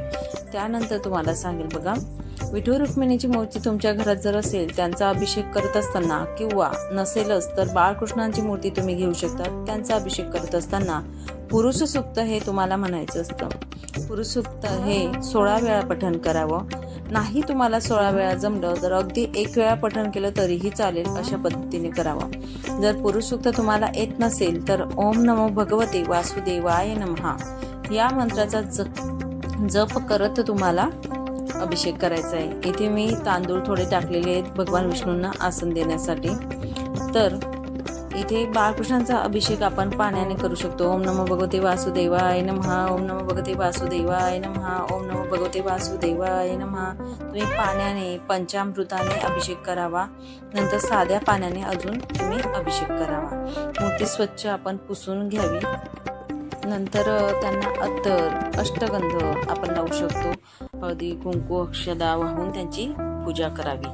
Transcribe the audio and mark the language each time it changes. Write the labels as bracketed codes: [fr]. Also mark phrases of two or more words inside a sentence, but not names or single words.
[mr] त्यानंतर तुम्हाला सांगेल बघा, विठू रुक्मिणीची मूर्ती तुमच्या घरात जर असेल, त्यांचा अभिषेक करत असताना, किंवा नसेलच तर बाळकृष्णांची मूर्ती तुम्ही घेऊ शकता, त्यांचा अभिषेक करत असताना पुरुष सूक्त हे तुम्हाला म्हणायचं असतं। पुरुष सूक्त हे 16 वेळा पठण करावं। नाही तुम्हाला 16 वेळा जमलं तर अगदी 1 वेळा पठण केलं तरीही चालेल, अशा पद्धतीने करावं। जर पुरुष सूक्त तुम्हाला येत नसेल तर [sa] ओम नमो भगवते वासुदेवाय नमः [mr] या मंत्राचा जप करत तुम्हाला अभिषेक करायचा आहे। इथे मी तांदूळ थोडे टाकलेले आहेत भगवान विष्णूंना आसन देण्यासाठी। तर इथे बाळकृष्णांचा अभिषेक आपण पाण्याने करू शकतो। [sa] ओम नमो भगवते वासुदेवाय नमः, ओम नमो भगवते वासुदेवाय नमः, ओम नमो भगवते वासुदेवाय नमः। [mr] तुम्ही पाण्याने पंचामृताने अभिषेक करावा, नंतर साध्या पाण्याने अजून तुम्ही अभिषेक करावा। मूर्ती स्वच्छ आपण पुसून घ्यावी, नंतर त्यांना अत्तर अष्टगंध आपण लावू शकतो। हळदी कुंकू अक्षदा वाहून त्यांची पूजा करावी।